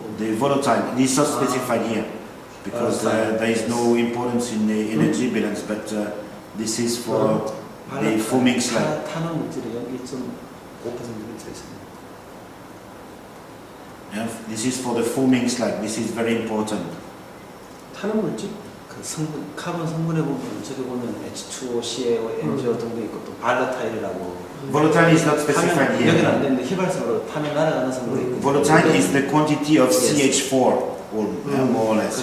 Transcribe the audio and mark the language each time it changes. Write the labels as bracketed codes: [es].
[en] The volatile, it is not specified here because there is no importance in the energy balance, but this is for the foaming slag. [ko] 탄화 물질이 0.5%가 있습니다. [en] Yeah, this is for the foaming slag. This is very important. [ko] 타는 물질? 그 성분, 카본 성분에 보면 저기 보면 H2O, CaO, MgO 등도 있고 또 발라타일이라고. [en] Volatile is not specified [ko] 여기는 [en] here. [ko] 안 되는데 휘발성으로 타면 날아가는 성분이 있고. [en] Volatile is the quantity of CH4, more or less.